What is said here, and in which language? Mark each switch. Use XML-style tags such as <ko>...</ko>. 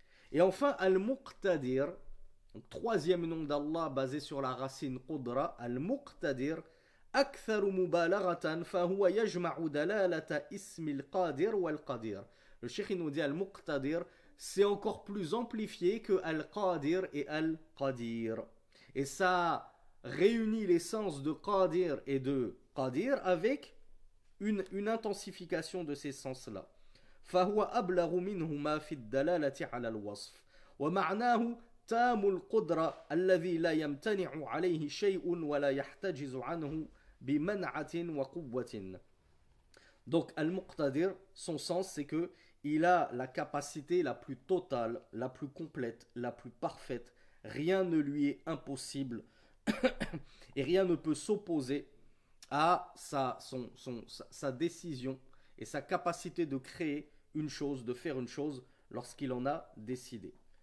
<fr>Et enfin, Al-Muqtadir, troisième nom d'Allah basé sur la racine Qudra, Al-Muqtadir,</fr> <ar>أكثر مبالغة فهو يجمع دلالة اسم القادر والقدير.</ar> <fr>Le cheikh nous dit Al-Muqtadir, c'est encore plus amplifié que Al-Qadir et Al-Qadir. Et ça réunit l'essence de Qadir et de Qadir avec une intensification de ces sens-là.</fr> <ar>فهو أبلغ منهما في الدلالة على الوصف ومعناه تام القدرة الذي لا يمتنع عليه شيء ولا يحتجز عنه بمنعة وقوة.</ar> <fr>Donc Al-Muqtadir, son sens c'est que il a la capacité la plus totale, la plus complète, la plus parfaite. Rien ne lui est impossible et rien ne peut s'opposer à sa décision et sa capacité de créer une chose, de faire une chose lorsqu'il en a décidé.</fr>